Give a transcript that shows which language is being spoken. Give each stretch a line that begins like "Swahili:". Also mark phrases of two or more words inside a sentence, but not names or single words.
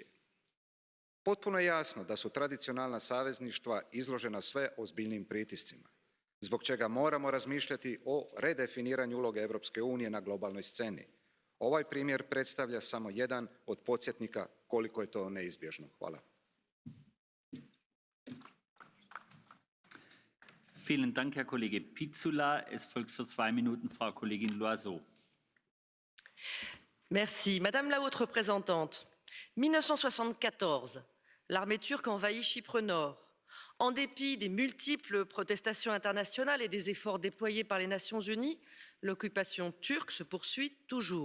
Croatian: Potpuno je jasno da su tradicionalna savezništva izložena sve ozbiljnijim pritiscima, zbog čega moramo razmišljati o redefiniranju uloge Europske unije na globalnoj sceni. Ovaj primjer predstavlja samo jedan od podsjetnika koliko je to neizbježno. Hvala.
German: Vielen Dank, Herr Kollege Pizzula. Es folgt für 2 Minuten Frau Kollegin Loiseau.
French: Merci. Madame la haute représentante, 1974, l'armée turque envahit Chypre Nord. En dépit des multiples protestations internationales et des efforts déployés par les Nations Unies, l'occupation turque se poursuit toujours.